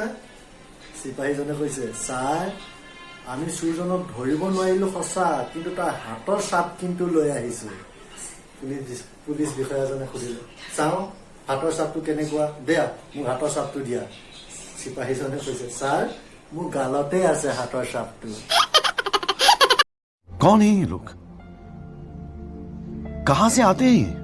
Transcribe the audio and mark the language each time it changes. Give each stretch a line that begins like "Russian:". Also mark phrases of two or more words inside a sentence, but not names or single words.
Assamese: চিপাহীজনে কৈছে ছাৰ আমি চুৰজনক ধৰিব নোৱাৰিলো সঁচা, কিন্তু তাৰ হাতৰ চাপ কিন্তু লৈ আহিছো। পুলিচ বিষয়াজনে সুধিলে চাওঁ হাতৰ চাপটো কেনেকুৱা, দিয়া মোক হাতৰ চাপটো দিয়া। চিপাহীজনে কৈছে ছাৰ মোৰ গালতে আছে হাতৰ চাপটো।
Hindi: कौन है ये लोग? कहां से आते हैं ये?